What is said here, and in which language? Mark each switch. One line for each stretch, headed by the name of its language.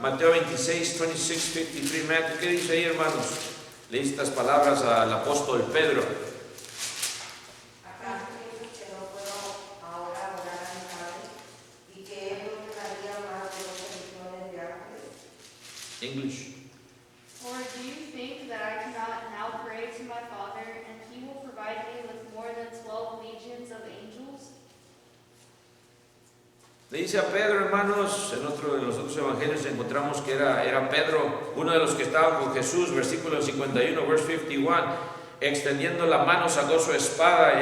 Spanish: Mateo 26:53, Matthew, ¿qué dice ahí, hermanos? Leí estas palabras al apóstol Pedro. ¿Acaso piensas que no puedo ahora orar a mi Padre y que Él no me daría más de 12 millones de ángeles?
English: English. Or do you think that I cannot now pray to my Father, and He will provide me with more than 12 legions of angels?
Spanish: Le dice a Pedro, hermanos, en otro de los otros evangelios encontramos que era Pedro, uno de los que estaban con Jesús, versículo 51,
English: verse 51,
Spanish: extendiendo la mano sacó su espada.